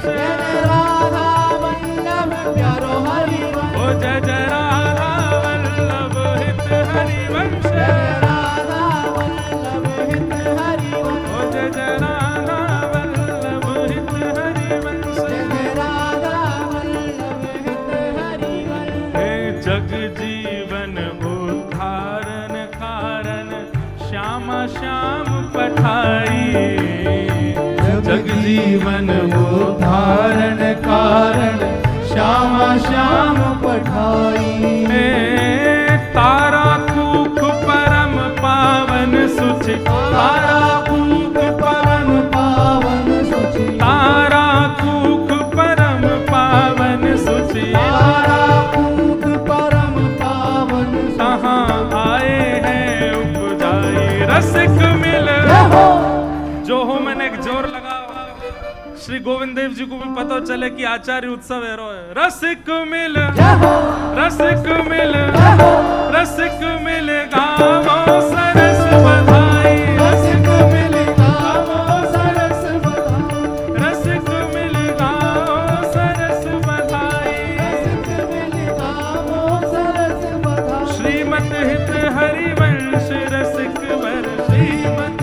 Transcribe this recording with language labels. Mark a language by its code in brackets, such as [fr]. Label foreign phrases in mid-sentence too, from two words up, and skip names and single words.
[bra] जय राधा वल्लभ प्यारो हरिवंश, ओ जय जय राधा वल्लभ हित हरिवंश, जय राधा वल्लभ हित हरिवंश, ओ जय जय राधा वल्लभ हित हरिवंश। जय राधा वल्लभ हित हरिवंश। हे जग जीवन उद्धारण कारण श्यामा श्याम पठाई, जग जीवन उद्धारण कारण श्यामा श्याम पठाई। हे तारा कूख परम पावन सुचि, तारा कूक परम पावन सुचि, तारा कूख परम पावन सुचि, तारा कूक परम पावन सुचि। कहाँ आए हैं उपजाई, रसिक मिल जो हो। [hi] मैंने एक जोर लगा, श्री गोविंद देव जी को भी पता चले कि आचार्य उत्सव है रो है। [bra] रसिक मिल रसिक मिल रसिक मिल गावो सरस बधाई, रसिक मिल गाओ सरस बधाई, रसिक मिल गावो सरस बधाई। रसिक मिल गाओ सरस बधाई। श्रीमत हित हरिवंश रसिक वर, श्रीमत